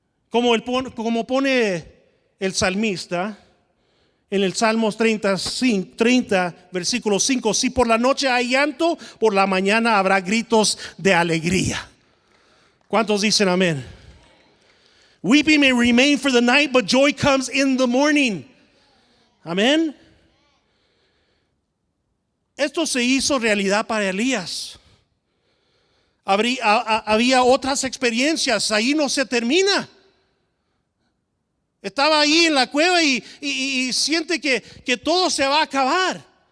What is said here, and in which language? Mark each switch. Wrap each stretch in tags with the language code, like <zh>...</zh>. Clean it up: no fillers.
<es>Como pone el salmista en el Salmos 30, versículo 5, si por la noche hay llanto, por la mañana habrá gritos de alegría. ¿Cuántos dicen amén?</es> <en>Weeping may remain for the night, but joy comes in the morning.</en> <es>Amén. Esto se hizo realidad para Elías. Había otras experiencias, ahí no se termina. Estaba ahí en la cueva y siente que todo se va a acabar.</es>